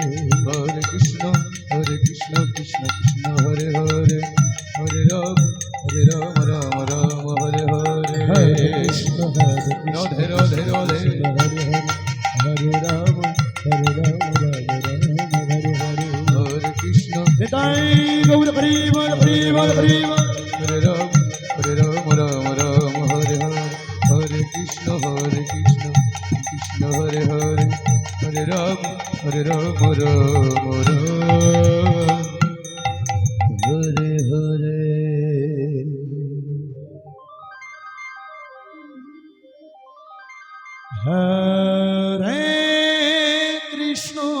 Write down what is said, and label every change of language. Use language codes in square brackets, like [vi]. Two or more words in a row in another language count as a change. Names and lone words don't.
[sa] হরে কৃষ্ণ কৃষ্ণ কৃষ্ণ হরে হরে হরে রাম রাম হরে হরে হরে কৃষ্ণ রাধে রাধে রাধে হরে হরে হরে রাম রাম হরে হরে হরে কৃষ্ণ [bn] নিতাই গৌর হরি বল হরি বল হরি বল [sa] হরে রাম রাম হরে হরে হরে কৃষ্ণ কৃষ্ণ হরে হরে হরে রাম রাম হরে হরে হরে কৃষ্ণ